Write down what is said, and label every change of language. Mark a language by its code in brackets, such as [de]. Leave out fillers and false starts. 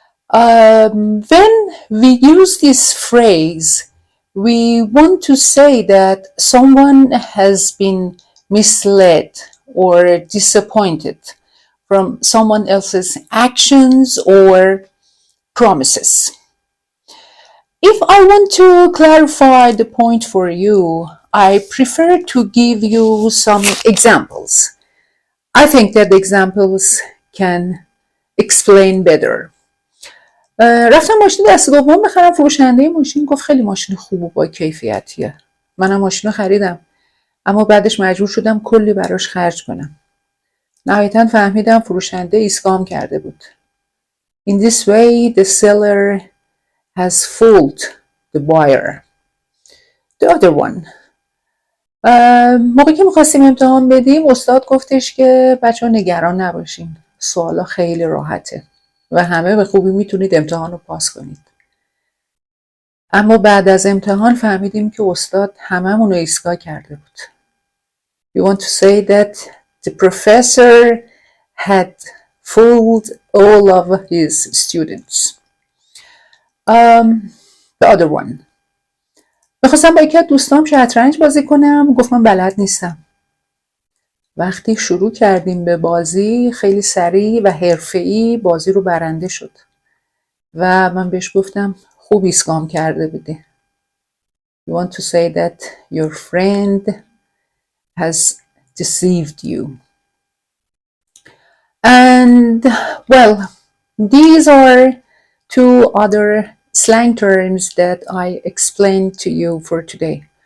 [en] When we use this phrase, we want to say that someone has been misled or disappointed from someone else's actions or promises. If I want to clarify the point for you, I prefer to give you some examples. I think that the examples can explain better. [fa] رفتم ماشین دست دوم بخرم، فروشنده ماشین گفت خیلی ماشین خوب و با کیفیتیه. منم ماشین رو خریدم، اما بعدش مجبور شدم کلی براش خرج کنم. نهایتاً فهمیدم فروشنده ایسکام کرده بود. [en] In this way, the seller has fooled the buyer. The other one. [fa] موقعی که میخواستیم امتحان بدیم، استاد گفتش که بچه‌ها نگران نباشین، سوالا خیلی راحته و همه به خوبی میتونید امتحان رو پاس کنید. اما بعد از امتحان فهمیدیم که استاد هممون رو ایستگاه کرده بود. [en] We want to say that the professor had fooled all of his students. The other one. [fa] میخواستم با یکی از دوستام شطرنج بازی کنم، گفت من بلد نیستم. وقتی شروع کردیم به بازی، خیلی سریع و حرفه‌ای بازی رو برنده شد. و من بهش گفتم خوب ایسکام کرده بودی. [en] You want to say that your friend has deceived you. And well, these are two other slang terms that I explained to you for today.